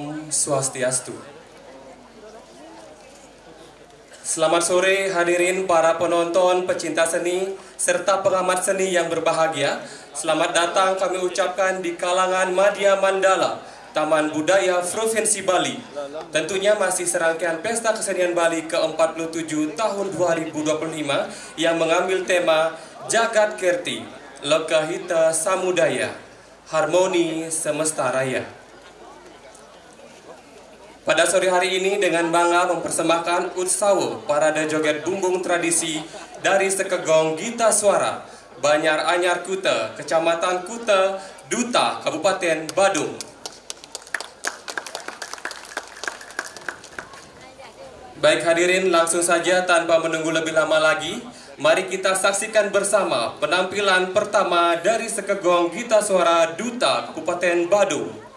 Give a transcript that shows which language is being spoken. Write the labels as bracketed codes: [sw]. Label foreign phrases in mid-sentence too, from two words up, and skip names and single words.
[id] Swastiastu. Selamat sore hadirin para penonton, pecinta seni, serta pengamat seni yang berbahagia. Selamat datang kami ucapkan di kalangan Madya Mandala, Taman Budaya Provinsi Bali. Tentunya masih serangkaian Pesta Kesenian Bali ke-47 tahun 2025 yang mengambil tema Jagat Kirti, Lokahita Samudaya, Harmoni Semesta Raya. Pada sore hari ini dengan bangga mempersembahkan Utsawa Parade Joget Bumbung Tradisi dari Sekegong Gita Suara, Banyar Anyar Kuta, Kecamatan Kuta, Duta, Kabupaten Badung. Baik hadirin, langsung saja tanpa menunggu lebih lama lagi, mari kita saksikan bersama penampilan pertama dari Sekegong Gita Suara Duta, Kabupaten Badung.